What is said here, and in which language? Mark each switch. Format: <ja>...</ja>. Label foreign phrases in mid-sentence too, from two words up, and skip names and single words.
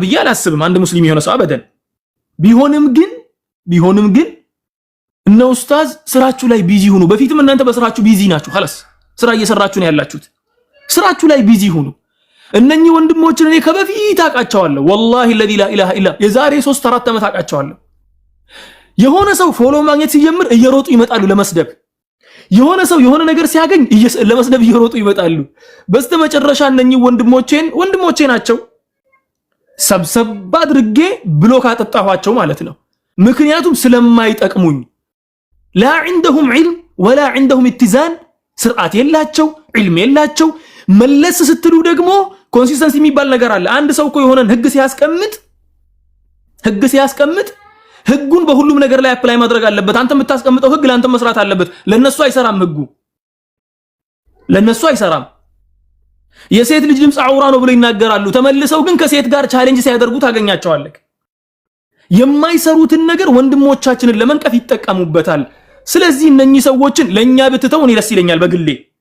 <am>ብዬ አላስብም። አንድ ሙስሊም የሆነ ሰው አበደን ቢሆንም ግን እነ ኡስታዝ ስራችሁ ላይ ቢዚ ሁኑ። በፊትም እናንተ በስራችሁ ቢዚ ናችሁ። خلاص ስራ እየሰራችሁ ነው ያላችሁት። ስራችሁ ላይ ቢዚ ሁኑ። እነኚህ ወንድሞችን እኔ ከበፊት አቃቸዋለሁ ወላሂ</am> <ar>الذي لا اله الا</ar> <am>የዛሬ 3-4 ዓመት አቃቸዋለሁ። የሆነ ሰው ፎሎ ማግኘት ሲጀምር እየሮጡ ይመጣሉ ለመስደብ። የሆነ ሰው የሆነ ነገር ሲያገኝ ለመስደብ እየሮጡ ይመጣሉ። በስተመጨረሻ እነኚህ ወንድሞቼ ናቸው ሰብሰብ አድርጌ ብሎክ አጠጣኋቸው ማለት ነው። ምክንያቱም ስለማይጠቅሙኝ</am> <ar>لا عندهم علم ولا عندهم اتزان</ar> <am>ስርዓት የላቸው ዒልም የላቸው። መለስ ስትሉ ደግሞ ኮንሲስተንሲ የሚባል ነገር አለ። አንድ ሰው እኮ የሆነን ህግ ሲያስቀምጥ ህጉን በሁሉም ነገር ላይ አፕላይ ማድረግ አለበት። አንተ የምታስቀምጠው ህግ ለአንተ መስራት አለበት። ለነሱ አይሰራም ህጉ ለነሱ አይሰራም። የሴት ልጅ ድምጽ አውራ ነው ብለው ይናገራሉ። ተመልሰው ግን ከሴት ጋር ቻሌንጅ ሲያደርጉ ታገኛቸዋለህ። የማይሰሩትን ነገር ወንድሞቻችንን ለመንቀፍ ይጠቀሙበታል። ስለዚህ እነኚህ ሰዎችን ለኛ ብትተው እኔ ደስ ይለኛል በግሌ።</am>